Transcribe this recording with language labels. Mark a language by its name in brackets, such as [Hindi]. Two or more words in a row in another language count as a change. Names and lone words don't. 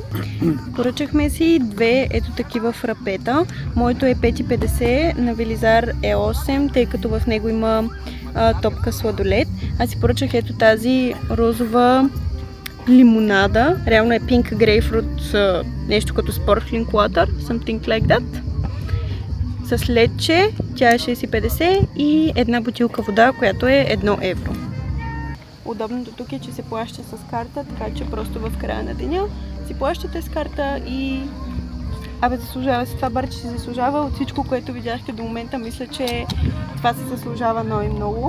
[Bulgarian] Поръчахме си две ето такива фрапета. Моето е 5,50, на Велизар е 8, тъй като в него има топка сладолед. Аз си поръчах ето тази розова лимонада. Реално е [English] pink grapefruit, [Bulgarian] нещо като [English] sparkling water, something like that. [Bulgarian] С лече, тя е 6,50 и една бутилка вода, която е 1 евро. Удобното тук е, че се плаща с карта, така че просто в края на деня си плащате с карта и заслужава се. Това барче се заслужава от всичко, което видяхте до момента. Мисля, че това се заслужава много и много.